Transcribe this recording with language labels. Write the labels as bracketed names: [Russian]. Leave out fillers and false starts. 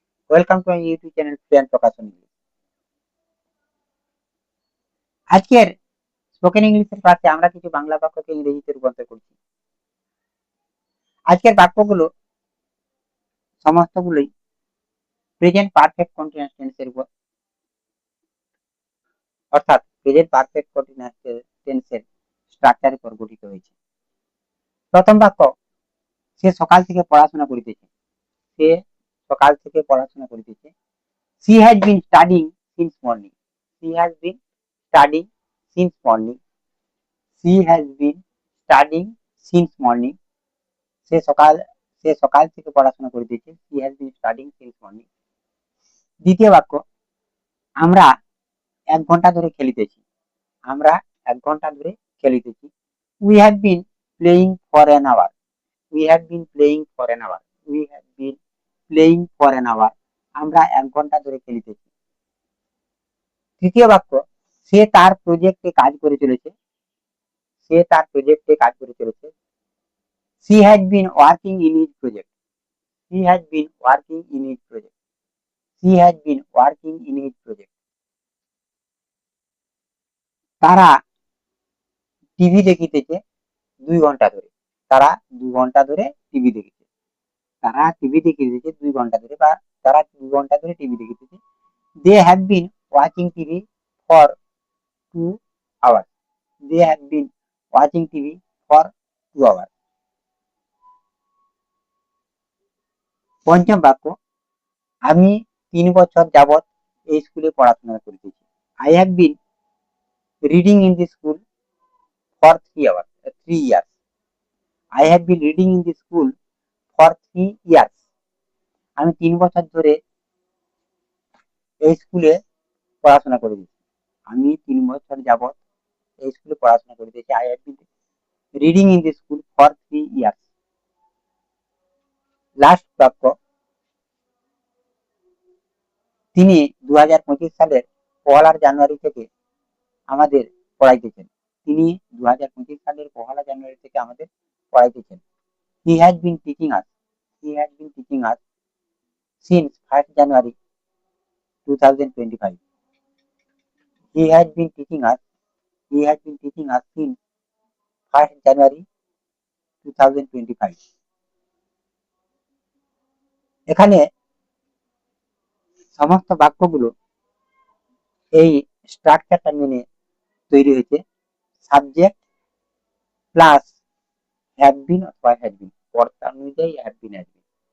[English] Welcome to my YouTube channel Student Prakash English. [Bangla] আজকের spoken ইংলিশের ক্লাসে আমরা কিছু বাংলা বাক্যকে ইংরেজিতে রূপান্তর করছি। আজকের বাক্যগুলো সমস্তগুলোই প্রেজেন্ট পারফেক্ট কন্টিনিউয়াস টেন্সের উপর, অর্থাৎ প্রেজেন্ট পারফেক্ট কন্টিনিউয়াস টেন্সের স্ট্রাকচারের উপর গঠিত হয়েছে। প্রথম বাক্য, সে সকাল থেকে পড়াশোনা করিতেছে। সে সকাল থেকে পড়াশোনা করিতেছে। [English] She has been studying since morning. She has been studying since morning. She has been studying since morning. [Bangla] সে সকাল থেকে পড়াশোনা করিতেছে। [English] She has been studying since morning. [Bangla] দ্বিতীয় বাক্য, আমরা 1 ঘন্টা ধরে খেলিতেছি। আমরা 1 ঘন্টা ধরে খেলিতেছি। [English] We have been playing for an hour. We have been playing for an hour. We have been playing for an hour. [Bangla] আমরা 1 ঘন্টা ধরে খেলিতেছি। তৃতীয় বাক্য, সে তার প্রজেক্টে কাজ করে চলেছে। সে তার প্রজেক্টে কাজ করে চলেছে। [English] She had been working in his project. He had been working in his project. He had been working in his project. [Bangla] তারা টিভি দেখিতেছে 2 ঘন্টা ধরে। তারা 2 ঘন্টা ধরে টিভি দেখিতেছে। তারা টিভি দেখিতেছে 2 ঘন্টা ধরে, বা তারা 2 ঘন্টা ধরে TV দেখিতেছে। [English] They have been watching TV for 2 hours. They have been watching TV for 2 hours. [Bangla] পঞ্চম বাক্য, আমি 3 বছর যাবৎ এই স্কুলে পড়াশোনা করিতেছি। [English] I have been reading in the school for 3 years. I have been reading in the school for 3 years. [Bangla] আমি 3 বছর ধরে এই স্কুলে পড়াশোনা করিতেছি। আমি 3 বছর যাবৎ এই স্কুলে পড়াশোনা করিতেছি। [English] I have been reading in the school for 3 years. [Bangla] Last বাক্য, তিনি 2025 সালের 1 জানুয়ারি থেকে আমাদের পড়াইতেছেন। তিনি 2025 সালের 1 জানুয়ারি থেকে আমাদের পড়াইতেছেন। [English] He has been teaching us. He has been teaching us since 1 January 2025. He has been teaching us. He has been teaching us since 1 January 2025. [Bangla] এখানে সমস্ত বাক্যগুলো এই স্ট্রাকচারটা মেনে তৈরি হয়েছে। সাবজেক্ট প্লাস হ্যাভ বিন অথবা হ্যাড বিন, কর্তা অনুযায়ী হ্যাভ বিন হ্যাড বিন।